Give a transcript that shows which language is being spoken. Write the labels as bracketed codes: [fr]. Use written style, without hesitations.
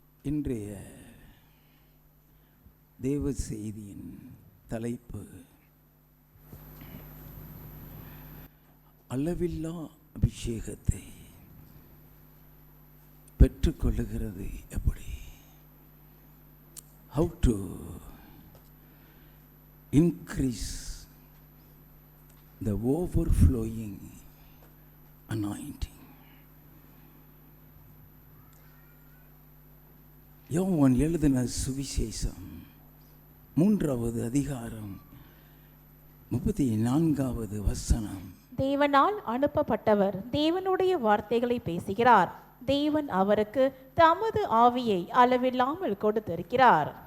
[ta] இன்றைய தேவ செய்தியின் தலைப்பு அளவில்லா அபிஷேகத்தை பெற்றுக்கொள்ளுகிறது எப்படி? [en] How to increase the overflowing anointing. [ta] யோவான் எழுதின சுவிசேஷம் 3வது அதிகாரம் 34வது வசனம். தேவனால் அனுப்பப்பட்டவர் தேவனுடைய வார்த்தைகளை பேசுகிறார். தேவன் அவருக்கு தமது ஆவியை அளவில்லாமல் கொடுத்திருக்கிறார்.